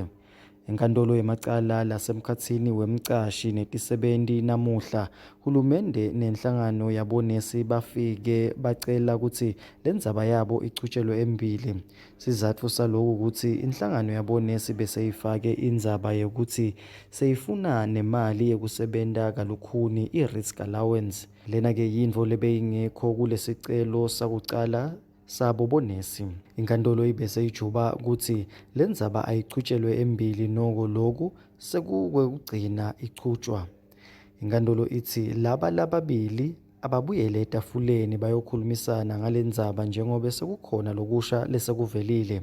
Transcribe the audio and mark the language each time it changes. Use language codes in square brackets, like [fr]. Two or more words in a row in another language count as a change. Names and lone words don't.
[ss] Inkantolo yemacala lasemkhatsini wemcashi netisebenti namuhla hulumende nenhlangano yabonesi bafike bacela ukuthi lendzaba yabo ichutshelwe embili. Sizatfu saloko ukuthi inhlangano yabonesi bese ifake indzaba yokuthi seyifuna nemali yekusebenta kalukhuni i-risk allowance. Lena ke yintfo lebeyingekho kulesicelo sakucala sabo bonesi. Inkantolo ibese ijuba ukuthi lendzaba ayichutshelwe embili noko loku sekukwekugcina ichutshwa. Inkantolo ithi lababili ababuyele etafuleni bayokhulumisana ngalendzaba njengoba sekukhona lokusha lesekuvelile.